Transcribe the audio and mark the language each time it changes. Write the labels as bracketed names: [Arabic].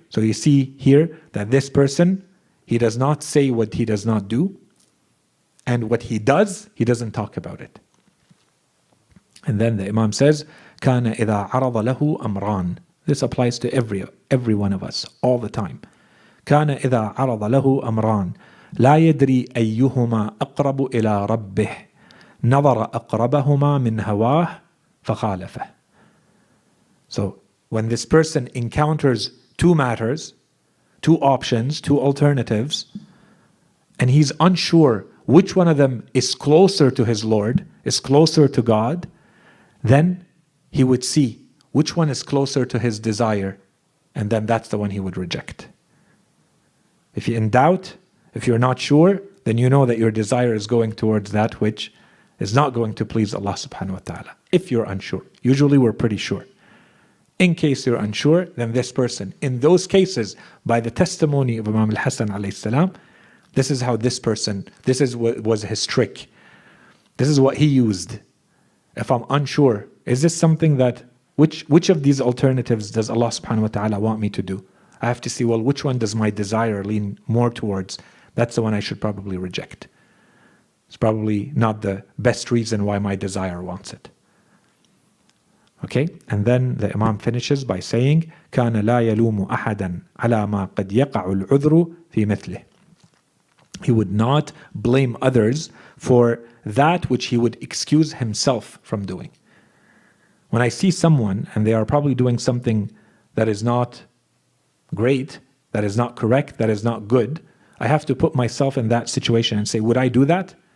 [English] So you see here that this person, he does not say what he does not do, and what he does, he doesn't talk about it. And then the Imam says, [Arabic] كان إذا عرض له أمران. [English] This applies to every one of us all the time. [Arabic] كان إذا عرض له أمران لا يدري أيهما أقرب إلى ربه نظر أقربهما من هواه فخالفه. [English] So when this person encounters two matters, two options, two alternatives, and he's unsure which one of them is closer to his Lord, is closer to God, then he would see which one is closer to his desire, and then that's the one he would reject. If you're in doubt, if you're not sure, then you know that your desire is going towards that which is not going to please Allah subhanahu wa ta'ala. If you're unsure. Usually we're pretty sure. In case you're unsure, then this person, in those cases, by the testimony of Imam al-Hasan alayhi salam, this is how this person, this is what was his trick. This is what he used. If I'm unsure, is this something that, which of these alternatives does Allah subhanahu wa ta'ala want me to do? I have to see, well, which one does my desire lean more towards? That's the one I should probably reject. It's probably not the best reason why my desire wants it. Okay, and then the Imam finishes by saying, [Arabic] كان لا يلوم أحدا على ما قد يقع العذر في مثله. [English] He would not blame others for that which he would excuse himself from doing. When I see someone and they are probably doing something that is not great, that is not correct, that is not good, I have to put myself in that situation and say, would I do that?